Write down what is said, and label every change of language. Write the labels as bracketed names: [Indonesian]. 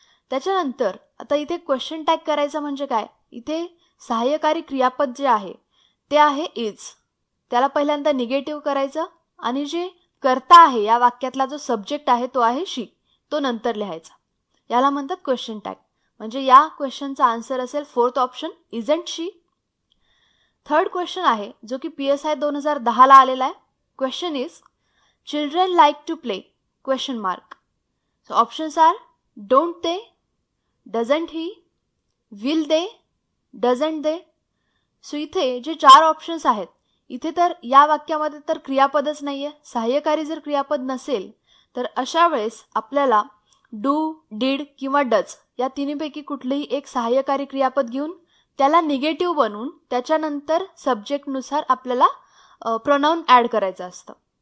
[Marathi] त्याच्यानंतर आता इथे क्वेश्चन टॅग करायचं म्हणजे काय, इथे सहाय्यकारी क्रियापद जे आहे ते आहे इज, त्याला पहिल्यांदा निगेटिव्ह करायचं आणि जे कर्ता आहे या वाक्यातला जो सब्जेक्ट आहे तो आहे शी, तो नंतर लिहायचा। याला म्हणतात क्वेश्चन टॅग, म्हणजे या क्वेश्चनचा आन्सर असेल [English] Fourth option isn't she. [Marathi] Third question आहे जो की PSI 2010ला आलेला आहे। [English] Question is children like to play question mark. So options are don't they, doesn't he, will they, doesn't they. [Marathi] So इथे जे चार ऑप्शन्स आहेत, इथे तर या वाक्यामध्ये तर क्रियापदच नाहीये। सहाय्यकारी जर क्रियापद नसेल तर अशा वेळेस आपल्याला डू, डीड किंवा डज या तिन्हीपैकी कुठलेही एक सहाय्यकारी क्रियापद घेऊन त्याला निगेटिव्ह बनवून त्याच्यानंतर सब्जेक्टनुसार आपल्याला प्रोनाउन ॲड करायचं असतं।